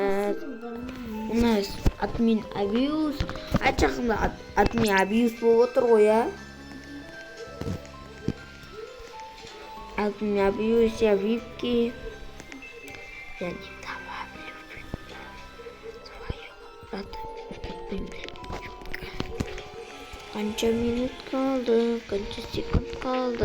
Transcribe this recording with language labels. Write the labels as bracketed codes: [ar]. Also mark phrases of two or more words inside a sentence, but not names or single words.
[ru] У нас админ абьюз. [kk] Ар жақында админ абьюз болып отыр ғой, а? [ru] Админ абьюз, я випки. Я не добавлю свою [kk] Қанша минут қалды, қанша секунд қалды?